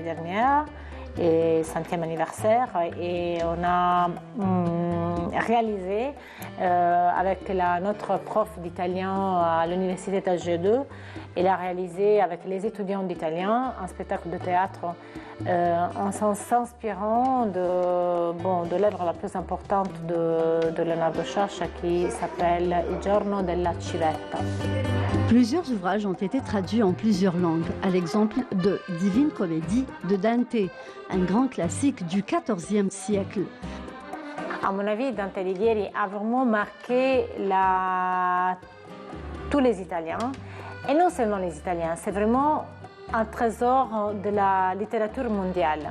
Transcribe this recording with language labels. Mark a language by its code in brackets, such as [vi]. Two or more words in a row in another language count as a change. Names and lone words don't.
[fr] dernière, et 100e anniversaire, et on a réalisé avec notre prof d'italien à l'université d'Alger 2, il a réalisé avec les étudiants d'italien un spectacle de théâtre en s'inspirant de l'œuvre la plus importante de Leonardo Sciascia qui s'appelle Il giorno della civetta. Plusieurs ouvrages ont été traduits en plusieurs langues, à l'exemple de Divine Comédie de Dante, un grand classique du XIVe siècle. À mon avis, Dante Alighieri a vraiment marqué tous les Italiens, et non seulement les Italiens, c'est vraiment un trésor de la littérature mondiale.